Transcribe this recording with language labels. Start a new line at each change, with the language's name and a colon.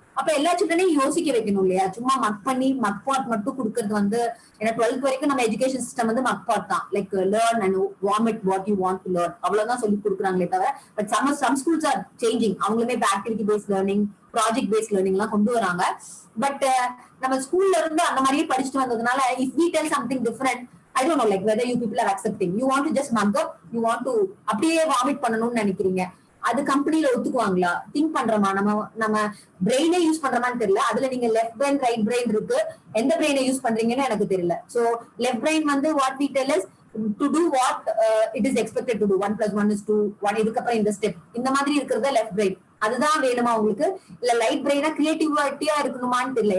Tamil: அப்ப எல்லா சில்ட்ரனையும் யோசிக்க வைக்கணும் இல்லையா? சும்மா மக் பாட் மட்டும் கொடுக்கறது வந்து, ஏன்னா 12th வரைக்கும் நம்ம எஜுகேஷன் சிஸ்டம் வந்து மக் பாட் தான்,
English: like learn and vomit what you want to learn,
Tamil: அவ்வளவுதான் சொல்லி கொடுக்குறாங்களே தவிர.
English: But some schools are changing.
Tamil: அவங்களுமே activity based learning, project paste learning எல்லாம் கொண்டு வராங்க. பட் நம்ம ஸ்கூல்ல இருந்து அந்த மாதிரியே படிச்சுட்டு வந்ததுனால
English: if we tell something different, I don't know like whether you people are accepting. You want to just mug up, you want to
Tamil: அப்படியே வாமிட் பண்ணணும்னு நினைக்கிறீங்க. அது கம்பெனில ஒத்துக்குவாங்களா? திங்க் பண்றோமா? நம்ம பிரெயினே யூஸ் பண்றோமான்னு தெரியல. அதுல நீங்க லெஃப்ட் பிரெயின் ரைட் பிரெயின் இருக்கு, எந்த பிரெயினை யூஸ் பண்றீங்கன்னு எனக்கு தெரியல.
English: So left brain வந்து what we tell is to do what it is expected to do.
Tamil: 1 + 1 = 2, 1 இதுக்கப்புறம் இந்த ஸ்டெப், இந்த மாதிரி இருக்கிறத லெஃப்ட் பிரெயின். அதுதான் வேணுமா உங்களுக்கு? இல்ல லைட் பிரெயினா கிரியேட்டிவிட்டியா இருக்கணுமான்னு தெரியல.